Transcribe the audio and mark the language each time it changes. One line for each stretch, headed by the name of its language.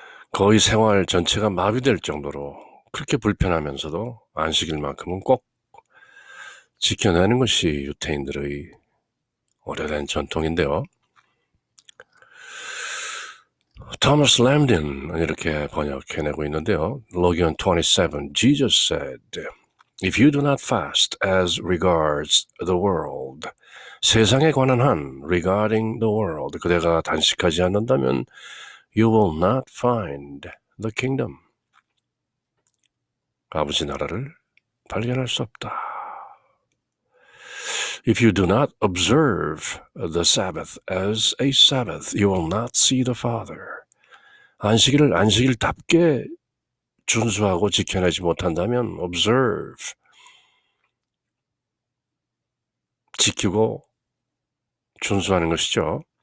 Korean: 거의 생활 전체가 마비될 정도로 그렇게 불편하면서도 안식일만큼은 꼭 지켜내는 것이 유대인들의 오래된 전통인데요. 토마스 램딘은 이렇게 번역해내고 있는데요.
English: Logion 27, Jesus said, If you do not fast as regards the world,
Korean: 세상에 관한 한
English: regarding the world,
Korean: 그대가 단식하지 않는다면
English: you will not find the kingdom.
Korean: 아버지 나라를 발견할 수 없다.
English: If you do not observe the Sabbath as a Sabbath, you will not see the Father.
Korean: 안식일을 안식일답게 준수하고 지켜내지 못한다면 observe, 지키고 준수하는 것이죠.